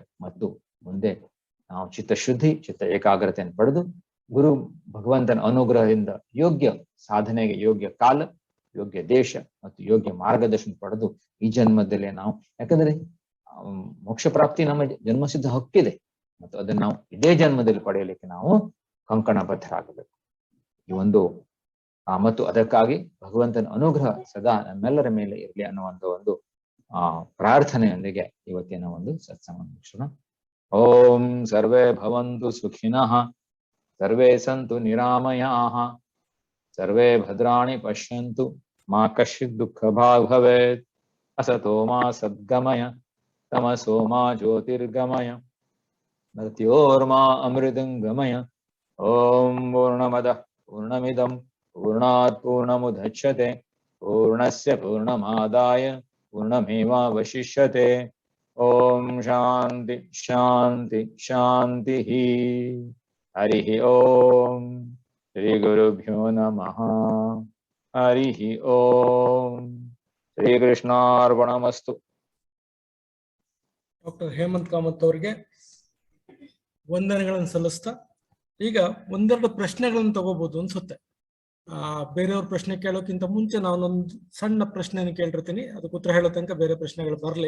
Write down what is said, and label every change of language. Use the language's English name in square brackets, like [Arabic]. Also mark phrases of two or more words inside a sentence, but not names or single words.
[Kannada] ಮತ್ತು ಮುಂದೆ ನಾವು ಚಿತ್ತಶುದ್ಧಿ, ಚಿತ್ತ ಏಕಾಗ್ರತೆಯನ್ನು ಪಡೆದು ಗುರು ಭಗವಂತನ ಅನುಗ್ರಹದಿಂದ ಯೋಗ್ಯ ಸಾಧನೆಗೆ ಯೋಗ್ಯ ಕಾಲ, ಯೋಗ್ಯ ದೇಶ ಮತ್ತು ಯೋಗ್ಯ ಮಾರ್ಗದರ್ಶನ ಪಡೆದು ಈ ಜನ್ಮದಲ್ಲೇ ನಾವು, ಯಾಕಂದ್ರೆ ಮೋಕ್ಷ ಪ್ರಾಪ್ತಿ ನಮ್ಮ ಜನ್ಮಸಿದ್ಧ ಹಕ್ಕಿದೆ ಮತ್ತು ಅದನ್ನ ನಾವು ಇದೇ ಜನ್ಮದಲ್ಲಿ ಪಡೆಯಲಿಕ್ಕೆ ನಾವು ಕಂಕಣಬದ್ಧರಾಗಬೇಕು. ಈ ಒಂದು ಮತ್ತು ಅದಕ್ಕಾಗಿ ಭಗವಂತನ ಅನುಗ್ರಹ ಸದಾ ನಮ್ಮೆಲ್ಲರ ಮೇಲೆ ಇರಲಿ ಅನ್ನುವಂಥ ಒಂದು ಪ್ರಾರ್ಥನೆಯೊಂದಿಗೆ ಇವತ್ತಿನ ಒಂದು ಸತ್ಸಂಗ ಮುಗಿಸೋಣ. [Sanskrit] ಓಂ ಸರ್ವೇ ಭವಂತು ಸುಖಿನಃ, ಸರ್ವೇ ಸಂತು ನಿರಾಮಯಾಃ, ಸರ್ವೇ ಭದ್ರಾಣಿ ಪಶ್ಯಂತು, ಮಾ ಕಶ್ಚಿತ್ ದುಃಖ ಭಾಗ್ ಭವೇತ್. ಅಸತೋ ಮಾ ಸದ್ಗಮಯ, ತಮಸೋ ಮಾ ಜ್ಯೋತಿರ್ಗಮಯ, ಮೃತ್ಯೋರ್ಮಾ ಅಮೃತಂಗಮಯ. ಓಂ ಪೂರ್ಣಮದಃ ಪೂರ್ಣಮಿದಂ ಪೂರ್ಣಾತ್ ಪೂರ್ಣಮುದಚ್ಯತೆ, ಪೂರ್ಣಸ್ಯ ಪೂರ್ಣಮಾದಾಯ ಪೂರ್ಣಮೇವಾವಶಿಷ್ಯತೆ. ಓಂ ಶಾಂತಿ ಶಾಂತಿ ಶಾಂತಿ. ಹರಿ ಓಂ. ಶ್ರೀ ಗುರುಭ್ಯೋ ನಮಃ. ಹರಿ ಓಂ. ಶ್ರೀಕೃಷ್ಣಾರ್ಪಣಮಸ್ತು. [Kannada] ಡಾಕ್ಟರ್ ಹೇಮಂತ್ ಕಾಮತ್ ಅವರಿಗೆ ವಂದನೆಗಳನ್ನು ಸಲ್ಲಿಸ್ತಾ ಈಗ ಒಂದೆರಡು ಪ್ರಶ್ನೆಗಳನ್ನು ತಗೋಬಹುದು ಅನ್ಸುತ್ತೆ. ಬೇರೆಯವ್ರ ಪ್ರಶ್ನೆ ಕೇಳೋಕ್ಕಿಂತ ಮುಂಚೆ ನಾನೊಂದು ಸಣ್ಣ ಪ್ರಶ್ನೆಯನ್ನು ಕೇಳಿರ್ತೀನಿ, ಅದಕ್ಕೆ ಉತ್ತರ ಹೇಳೋ ತನಕ ಬೇರೆ ಪ್ರಶ್ನೆಗಳು ಬರಲಿ.